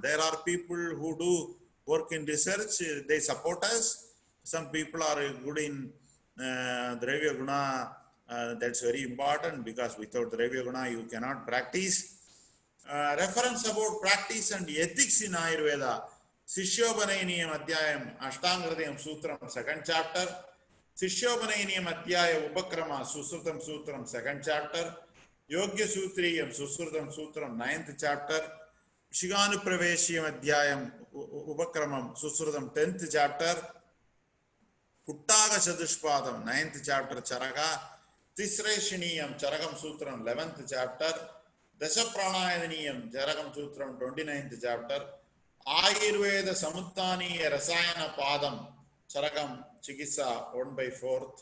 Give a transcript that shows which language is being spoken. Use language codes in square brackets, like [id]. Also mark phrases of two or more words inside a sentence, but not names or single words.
[en] There are people who do work in research, they support us. Some people are good in [sa] Dravya Guna, [en] that's very important, because without [sa] Dravya Guna [en] you cannot practice. Reference about practice and ethics in Ayurveda, Sishyopanayiniyam Adhyayam, Ashtangradayam Sutram, 2nd chapter, Sishyopanayiniyam Adhyaya Upakrama, Susrutam Sutram, 2nd chapter, Yogya Sutriyam, Susrutam Sutram, 9th chapter, Shiganupraveshiyam Adhyayam Upakramam Susrutam 10th chapter, Kuttaga Chadushpadam 9th chapter Charaka, Tisreshiniyam Charagam Sutram 11th chapter, Dashapranayaniyam Charagam Sutram 29th chapter, Ayurveda Samuttani Rasayana Padam Charagam Chikisa 1/4.